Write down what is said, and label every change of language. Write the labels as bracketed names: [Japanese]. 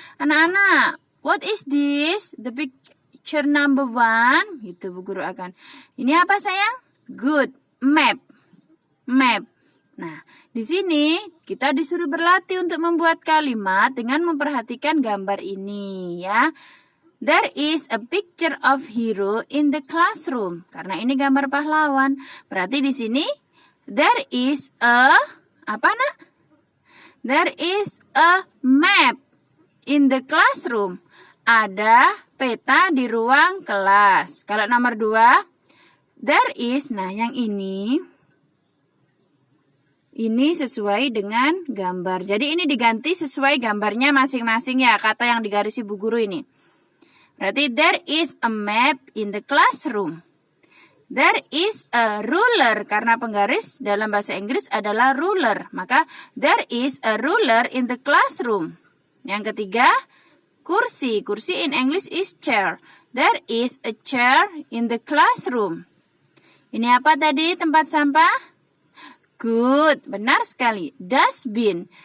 [English] Anak-anak, what is this? The picture number 1. [Indonesian] Gitu bu guru akan. Ini apa sayang? [English] Good. Map. Map. [Indonesian] Nah, di sini kita disuruh berlatih untuk membuat kalimat dengan memperhatikan gambar ini ya. [English] There is a picture of hero in the classroom. [Indonesian] Karena ini gambar pahlawan. Berarti di sini [English] there is a, [Indonesian] apa nak? [English] There is a map in the classroom. [Indonesian] Ada peta di ruang kelas. Kalau nomor 2, [English] there is, [Indonesian] nah yang ini sesuai dengan gambar. Jadi ini diganti sesuai gambarnya masing-masing ya, kata yang digarisi bu guru ini. Berarti [English] there is a map in the classroom. There is a ruler, [Indonesian] karena penggaris dalam bahasa Inggris adalah ruler. Maka [English] there is a ruler in the classroom. [Indonesian] Yang ketiga, kursi. Kursi [English] in English is chair. There is a chair in the classroom. [Indonesian] Ini apa tadi? Tempat sampah? Good, benar sekali. Dustbin.